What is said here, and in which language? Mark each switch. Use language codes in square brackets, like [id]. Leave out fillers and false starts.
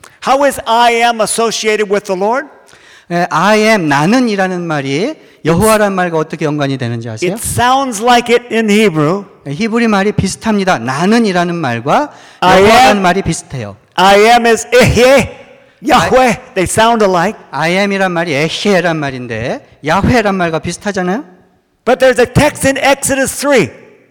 [en] How is I am associated with the Lord? I am [ko] 나는이라는 말이 여호와란 말과 어떻게 연관이 되는지 아세요? [en] It sounds like it in Hebrew. [ko] 히브리 말이 비슷합니다. 나는이라는 말과 여호와란 말이 비슷해요. [en] I am is Ehe, Yahweh. They sound alike. I am [ko] 이란 말이 Ehe란 말인데 야훼란 말과 비슷하잖아요. [en] But there's a text in Exodus 3.